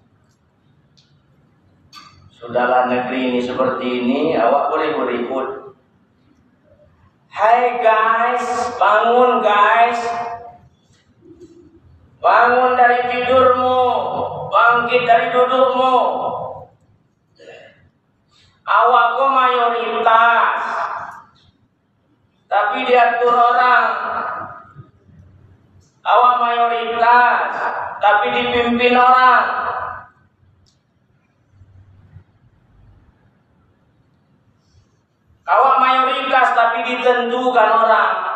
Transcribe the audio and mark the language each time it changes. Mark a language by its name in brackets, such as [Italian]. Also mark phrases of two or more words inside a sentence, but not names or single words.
[Indonesian] Sudahlah negeri ini seperti ini, awak boleh ribut. Hai guys, bangun guys. Bangun dari tidurmu, bangkit dari dudukmu. Awak kok mayoritas, tapi diatur orang. Awak mayoritas, tapi dipimpin orang. Awak mayoritas, tapi ditentukan orang.